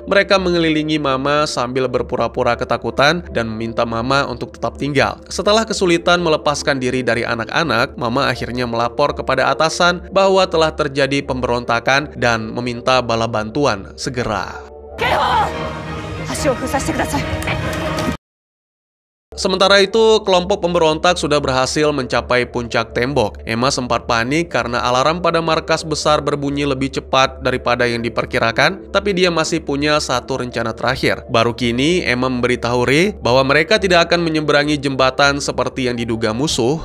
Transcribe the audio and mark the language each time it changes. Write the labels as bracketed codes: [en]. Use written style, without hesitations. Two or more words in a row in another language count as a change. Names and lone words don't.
[id] Mereka mengelilingi Mama sambil berpura-pura ketakutan dan meminta Mama untuk tetap tinggal. Setelah kesulitan melepaskan diri dari anak-anak, Mama akhirnya melapor kepada atasan bahwa telah terjadi pemberontakan dan meminta bala bantuan segera. [ja] 足を封鎖してください。 [id] Sementara itu, kelompok pemberontak sudah berhasil mencapai puncak tembok. Emma sempat panik karena alarm pada markas besar berbunyi lebih cepat daripada yang diperkirakan, tapi dia masih punya satu rencana terakhir. Baru kini, Emma memberitahu Rey bahwa mereka tidak akan menyeberangi jembatan seperti yang diduga musuh.